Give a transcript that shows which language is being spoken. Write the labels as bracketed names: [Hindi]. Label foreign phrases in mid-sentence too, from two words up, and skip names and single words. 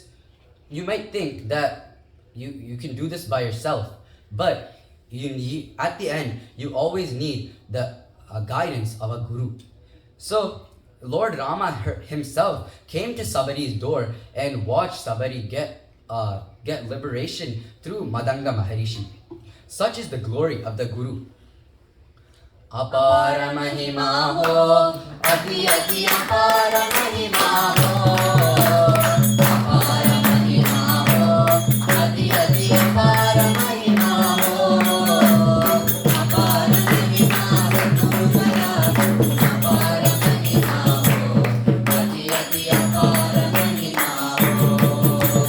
[English] You might think that you can do this by yourself, but at the end, you always need the guidance of a guru. So Lord Rama himself came to Sabari's door and watched Sabari get liberation through Madanga Maharishi. Such is the glory of the Guru. [Hindi] अपार महिमा हो, आदि आदि अपार महिमा हो. अपार महिमा हो, आदि आदि अपार महिमा हो. अपार महिमा हो, अपार महिमा हो, आदि आदि अपार महिमा हो.